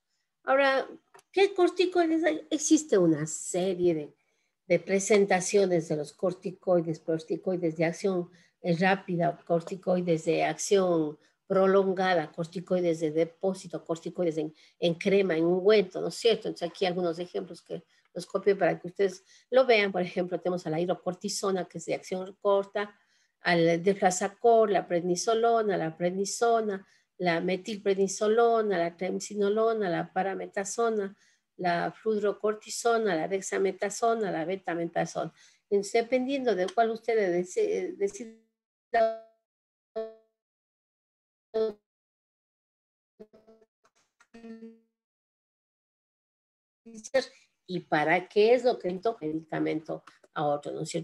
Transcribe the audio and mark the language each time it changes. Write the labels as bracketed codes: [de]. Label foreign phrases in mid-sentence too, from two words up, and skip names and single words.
[es] Ahora, ¿Qué corticoides hay? Existe una serie de presentaciones de los corticoides de acción rápida, corticoides de acción prolongada, corticoides de depósito, corticoides en crema, en ungüento, ¿no es cierto? Entonces aquí algunos ejemplos que los copio para que ustedes lo vean. Por ejemplo, tenemos a la hidrocortisona, que es de acción corta, al deflazacor, la prednisolona, la prednisona, la metilprednisolona, la triamcinolona, la parametasona, la fludrocortisona, la dexametasona, la betametasona. Entonces, dependiendo de cuál ustedes deciden y para qué es lo que entonces medicamento a otro, ¿no es cierto?